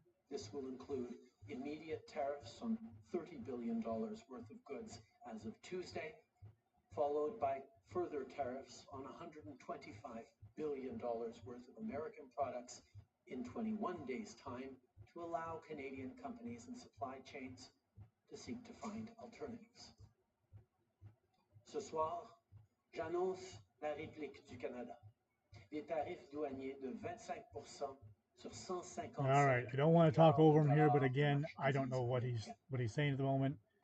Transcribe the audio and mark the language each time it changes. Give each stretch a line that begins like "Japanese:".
English: This will include immediate tariffs on $30 billion worth of goods as of Tuesday, followed by further tariffs on $125 billion worth of American products in 21 days' time to allow Canadian companies and supply chains to seek to find alternatives.
French: Ce soir, j'annonce la réplique du Canada. Des tarifs douaniers de 25% sur 155
English: All right, I don't want to talk over him here, but again, I don't know what he's saying at the moment.